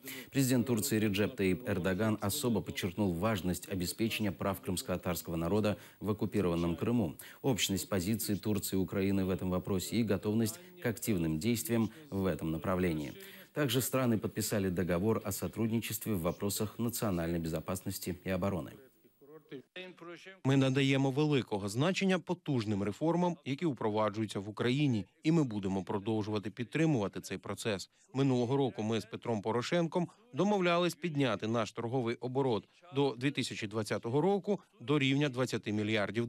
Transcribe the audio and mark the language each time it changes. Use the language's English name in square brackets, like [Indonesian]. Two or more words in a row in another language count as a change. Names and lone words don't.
[Russian] Президент Турции Реджеп Таyyip Эрдоган особо подчеркнул важность обеспечения прав крымско-татарского народа в оккупированном Крыму, общность позиций Турции и Украины в этом вопросе и готовность к активным действиям в этом направлении. Также страны подписали договор о сотрудничестве в вопросах национальной безопасности и обороны. [Ukrainian] Ми надаємо великого значення потужним реформам, які впроваджуються в Україні, і ми будемо продовжувати підтримувати цей процес. Минулого року ми з Петром Порошенком домовлялись підняти наш торговий оборот до 2020 року до рівня $20 мільярдів.